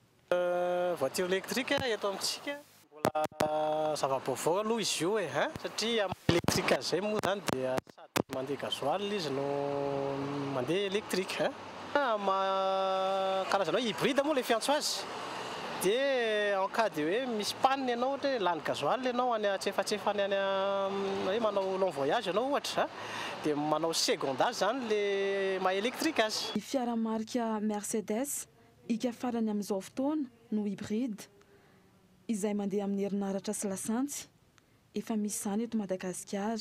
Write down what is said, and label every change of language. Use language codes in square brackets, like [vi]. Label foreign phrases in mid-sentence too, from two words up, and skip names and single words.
[fr] Voiture électrique [mg] eto amintsika mbola zava-baovao aloha izy io satria amin'ny électrique zay moa zany dia sady mandeha gasoil izy no mandeha électrique. Karazana hybride moa le fiantso azy dia [fr] en cas de [mg] hoe misy panne ianao ohatra lany gasoil ianao any atsefafany any hoe manao [fr] long voyage [mg] ianao ohatra dia manao segondage zany le maha électrique azy. Ny fiara marika Mercedes ika farany amin'izao fotoana no hybride izay mandeha amin'ny herinaratra sy lasantsy efa misy zany eto Madagasikara.